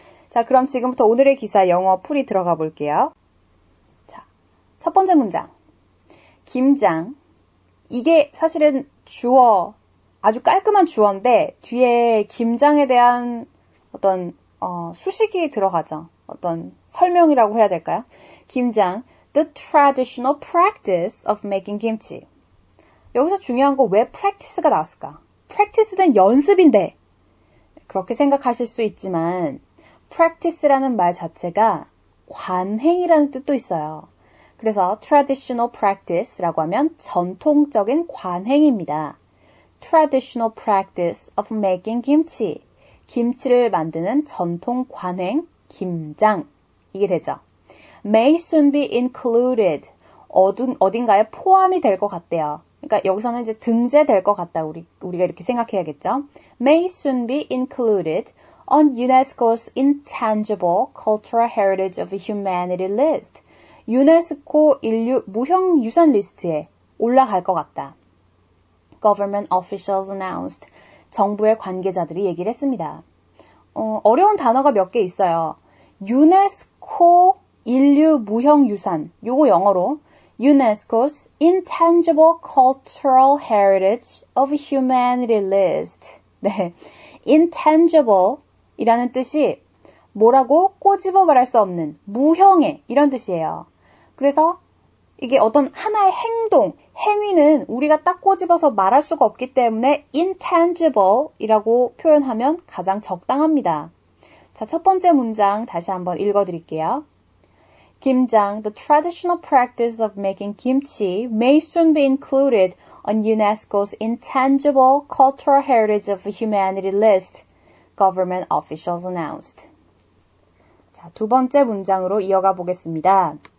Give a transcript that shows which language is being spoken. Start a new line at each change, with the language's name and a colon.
Korean: 자, 그럼 지금부터 오늘의 기사 영어 풀이 들어가 볼게요. 자, 첫 번째 문장. 김장. 이게 사실은 주어, 아주 깔끔한 주어인데 뒤에 김장에 대한 어떤 수식이 들어가죠. 어떤 설명이라고 해야 될까요? 김장.
English: The traditional practice of making kimchi.
Korean: 여기서 중요한 거 왜 practice가 나왔을까? practice는 연습인데 그렇게 생각하실 수 있지만 practice라는 말 자체가 관행이라는 뜻도 있어요. 그래서 traditional practice라고 하면 전통적인 관행입니다.
English: traditional practice of making kimchi.
Korean: 김치를 만드는 전통 관행, 김장. 이게 되죠.
English: may soon be included.
Korean: 어딘가에 포함이 될 것 같대요. 그러니까 여기서는 이제 등재될 것 같다. 우리가 이렇게 생각해야겠죠.
English: May soon be included on UNESCO's Intangible Cultural Heritage of Humanity list.
Korean: 유네스코 인류 무형유산 리스트에 올라갈 것 같다.
English: Government officials announced.
Korean: 정부의 관계자들이 얘기를 했습니다. 어려운 단어가 몇 개 있어요. 유네스코 인류 무형유산. 요거 영어로
English: UNESCO's Intangible Cultural Heritage of Humanity list.
Korean: 네, intangible 이라는 뜻이 뭐라고 꼬집어 말할 수 없는 무형의 이런 뜻이에요. 그래서 이게 어떤 하나의 행위는 우리가 딱 꼬집어서 말할 수가 없기 때문에 intangible 이라고 표현하면 가장 적당합니다. 자, 첫 번째 문장 다시 한번 읽어드릴게요.
English: Kimjang, the traditional practice of making kimchi, may soon be included on UNESCO's Intangible Cultural Heritage of Humanity list, government officials announced.
Korean: 자, 두 번째 문장으로 이어가 보겠습니다.